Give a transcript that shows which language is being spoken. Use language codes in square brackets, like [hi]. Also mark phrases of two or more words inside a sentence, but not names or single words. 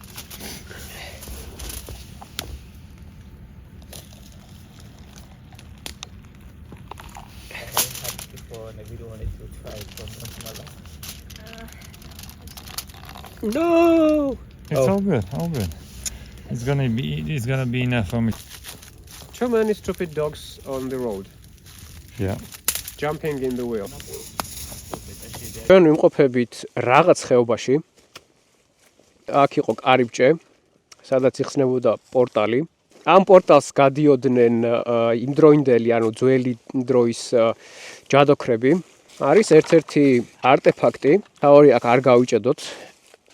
[en] Before, and I really wanted to try it from Guatemala. no. It's all good. It's gonna be enough for me. Too many stupid dogs on the road, Yeah. jumping in the wheel. [ka] ჩვენ ვიმყოფებით რაღაც ხეობაში. აქ იყო კარიბჭე, სადაც იხსნებოდა პორტალი. ამ პორტალს გადიოდნენ იმდროინდელი, ანუ ძველი დროის ჯადოქრები. არის ერთ-ერთი არტეფაქტი, თავი აქ არ გავიჭედოთ.